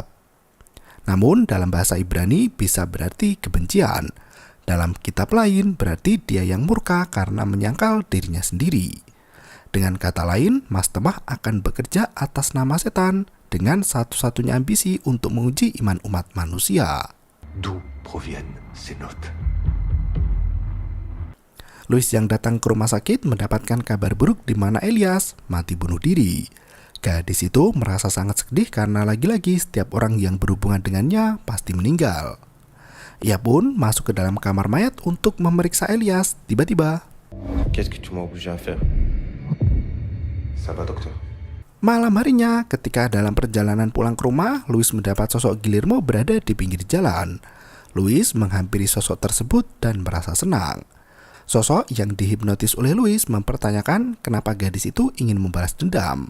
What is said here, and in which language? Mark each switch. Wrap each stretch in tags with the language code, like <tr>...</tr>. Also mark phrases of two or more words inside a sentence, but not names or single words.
<id>Namun dalam bahasa Ibrani bisa berarti kebencian. Dalam kitab lain berarti dia yang murka karena menyangkal dirinya sendiri. Dengan kata lain, Mastemah akan bekerja atas nama setan dengan satu-satunya ambisi untuk menguji iman umat manusia.</id> <fr>D'où proviennent ces notes?</fr> <id>Louis yang datang ke rumah sakit mendapatkan kabar buruk di mana Elias mati bunuh diri. Gadis itu merasa sangat sedih karena lagi-lagi setiap orang yang berhubungan dengannya pasti meninggal. Ia pun masuk ke dalam kamar mayat untuk memeriksa Elias. Tiba-tiba,</id> <fr>Qu'est-ce que tu m'as obligé à faire? Ça va, docteur?</fr> <id>malam harinya ketika dalam perjalanan pulang ke rumah, Louis mendapat sosok Guillermo berada di pinggir jalan. Louis menghampiri sosok tersebut dan merasa senang. Sosok yang dihipnotis oleh Louis mempertanyakan kenapa gadis itu ingin membalas dendam.</id>